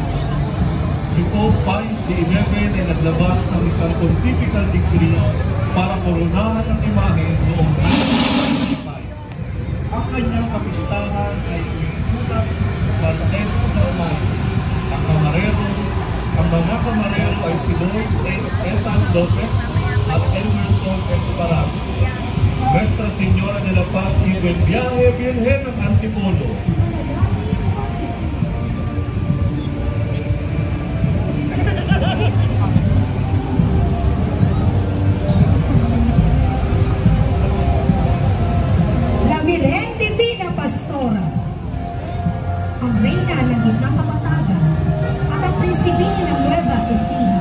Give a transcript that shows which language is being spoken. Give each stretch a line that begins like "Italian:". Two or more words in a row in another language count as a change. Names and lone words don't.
Filipino: Si Pope Pius XI ay naglabas ng isang
English: pontifical decree
Filipino: para koronahan ang imahe noong 1995. Ang kanyang kapistahan ay unang Martes ng Mayo. Ang mga kamarero ay si Lloyd Ethan Lopez at Emerson Esparado.
Spanish: Nuestra Señora de la Paz y Buen Viaje,
Filipino: Birhen ng Antipolo. La Virgen Divina Pastora, ang reyna ng gitnang kapatagan at ang prinsipini ng Nueva Ecija.